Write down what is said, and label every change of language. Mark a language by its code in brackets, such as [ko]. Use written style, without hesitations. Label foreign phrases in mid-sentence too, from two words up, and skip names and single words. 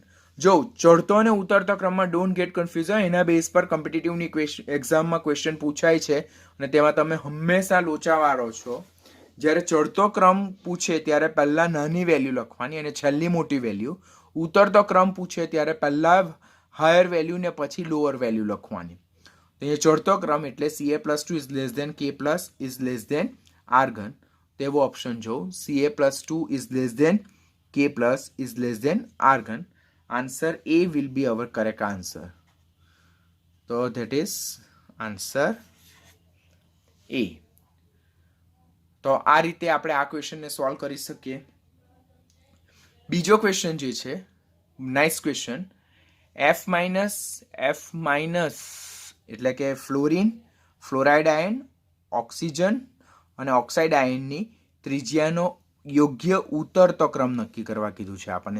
[gu] જો ચડતો અને ઉતરતો ક્રમમાં [en] don't get confusion, [gu] એના બેઝ પર કોમ્પિટિટિવની એક્ઝામમાં ક્વેશ્ચન પૂછાય છે અને તેમાં તમે હંમેશા લોચાવાળો છો. જ્યારે ચડતો ક્રમ પૂછે ત્યારે પહેલાં નાની વેલ્યુ લખવાની અને છેલ્લી મોટી વેલ્યુ. ઉતરતો ક્રમ પૂછે ત્યારે પહેલાં [en] higher value [gu] ને પછી [en] lower value [gu] લખવાની. તો એ ચડતો ક્રમ એટલે [en] Ca+2 is less than K+ is less than આર્ગન. [gu] તેવો ઓપ્શન જો [en] Ca+2 is less than K+ is less than આર્ગન. answer A will be our correct answer. તો that is answer A. [gu] તો આ રીતે આપણે આ ક્વેશ્ચનને સોલ્વ કરી શકીએ. બીજો ક્વેશ્ચન જે છે, [en] nice question. [gu] F- એટલે કે ફ્લોરિન, [en] fluoride ion, [gu] ઓક્સિજન અને ઓક્સાઇડ આયનની ત્રિજ્યાનો યોગ્ય ઉતરતો ક્રમ નક્કી કરવા કીધું છે આપણને.